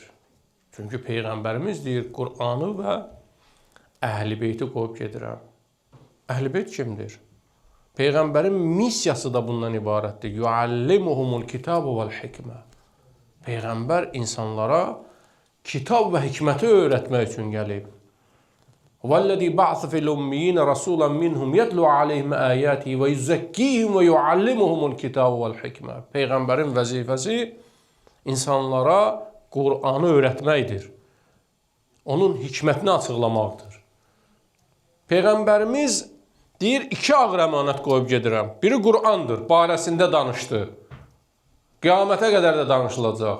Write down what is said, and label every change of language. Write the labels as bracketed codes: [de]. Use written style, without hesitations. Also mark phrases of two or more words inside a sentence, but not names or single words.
[az] Çünki Peyğəmbərimiz deyir, Qur'anı və Əhl-i Beyti qoyub gedirəm. Əhl-i Beyt kimdir? Peyğəmbərin missiyası da bundan ibarətdir. [ar] يعلمهم الكتاب والحكمة. [az] Peyğəmbər insanlara kitab və hikməti öyrətmək üçün gəlib. [ar] وَالَّذِي بَعْثَ فِي الْأُمِّيِّينَ رَسُولًا مِّنْهُمْ يَتْلُو عَلَيْهِمْ آيَاتِهِ وَيُزَكِّيهِمْ وَيُعَلِّمُهُمُ الْكِتَابَ وَالْحِكْمَةَ. [az] Peyğəmbərin vəzifəsi insanlara Qur'anı öyrətməkdir. Onun hikmətini açıqlamaqdır. Peyğəmbərimiz deyir, iki ağır əmanət qoyub gedirəm. Biri Qur'andır, barəsində danışdı. Qiyamətə qədər də danışılacaq.